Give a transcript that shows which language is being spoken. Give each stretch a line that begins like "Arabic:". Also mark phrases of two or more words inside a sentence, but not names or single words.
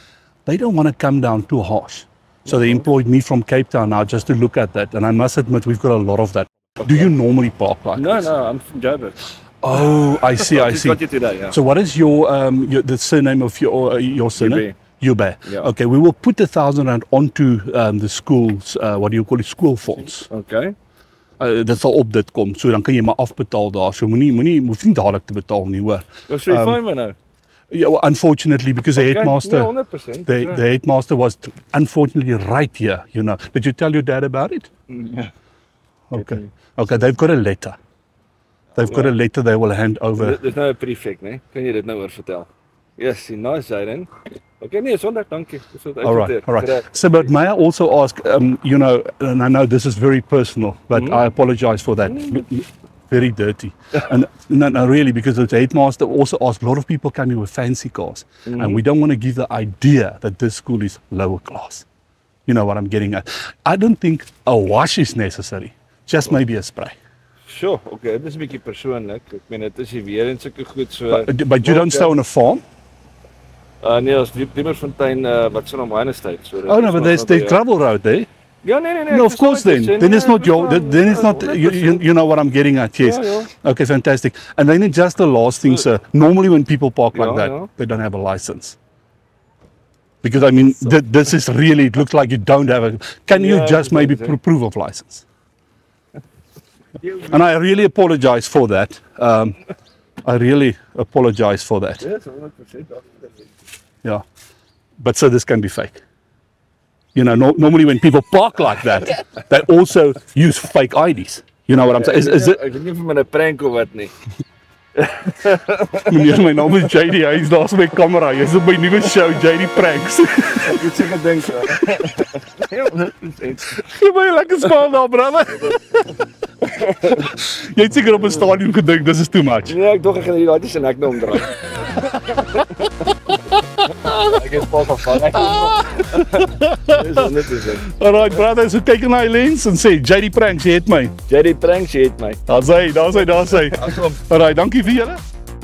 English: They don't want to come down too harsh. So they employed me from Cape Town now just to look at that. And I must admit, we've got a lot of that. Do you normally park like No, this? no, I'm from Joburg. Oh, I see, I Just see. got you today, yeah. So what is the surname of your surname? Ube. Yeah. Okay, we will put the R1,000 onto the school's, what do you call it, school fonds. Okay.
Afrikaans: Dit sal op dit kom, so dan kan jy maar afbetaal daar. So hoef nie dadelik te betaal nie, hoor.
English: Was so fine man now? Yeah, well, unfortunately, because the headmaster, Yeah, 100%. the headmaster was unfortunately right here, you know. Did you tell your dad about it? Yeah. Okay. Okay, they've got a letter. They've got a letter they will hand over.
Afrikaans: Dis nou 'n prefect, né? Kan jy dit nou oor vertel?
English: Yes, nice,
Afrikaans: Jaden. Okay, nee, sonder dankie. Dis wat
English: All right. So, but may I also ask, you know, and I know this is very personal, but I apologize for that. Very dirty. And no, really, because the headmaster also asked, a lot of people come here with fancy cars, and we don't want to give the idea that this school is lower class. You know what I'm getting at. I don't think a wash is necessary, just maybe a spray. Sure,
Afrikaans: okay, dit is 'n bietjie persoonlik. Ek meen dit is nie weer en sulke goed so.
English: But you don't stay on a farm?
Afrikaans: Nee, ons Diemersfontein wat so 'n mine estate. So
English: Oh no, but there's the gravel road there.
Afrikaans: Ja, nee.
English: No, of course then it's not your, then it's not, you know what I'm getting at, yes. Yeah. Okay, fantastic. And then just the last thing, sir, normally when people park like that, Yeah. they don't have a license. Because I mean, this is really, it looks like you don't have a, can you Yeah, just maybe exactly. proof of license? And I really apologize for that. I really apologize for that. Yes, 100%. Yeah. But so this can be fake. You know, normally when people park like that, they also use fake IDs. You know what I'm saying? Is it?
Afrikaans: Ek weet nie of my 'n prank of wat nie. Meneer, my naam is JD. Hy's daar met kamera. Jy's op my nuwe show JD Pranks. Ek het seker dink so. Ja, 100%. Gee my 'n lekker spaal daar, brother. Jy het seker op 'n stadion gedink dis is
English: too much.
Afrikaans: Nee, ek dog ek gaan hier daai se nek nou omdraai. Ek het pas afval. Dis 100%. Alright, brother, so kyk na die lens en sê JD Pranks, jy het my. JD Pranks, jy het my. Daar's hy. Alright, dankie vir julle.